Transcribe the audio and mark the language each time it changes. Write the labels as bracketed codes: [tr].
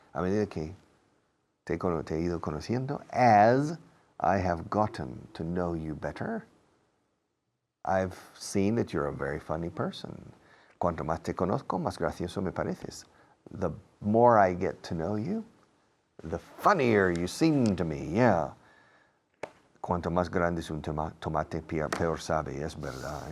[es] A medida que te he ido conociendo, [en] as I have gotten to know you better, I've seen that you're a very funny person. [es] Cuanto más te conozco, más gracioso me pareces. [en] The more I get to know you, the funnier you seem to me, yeah. [es] Cuanto más grande es un tomate, peor sabe, es verdad.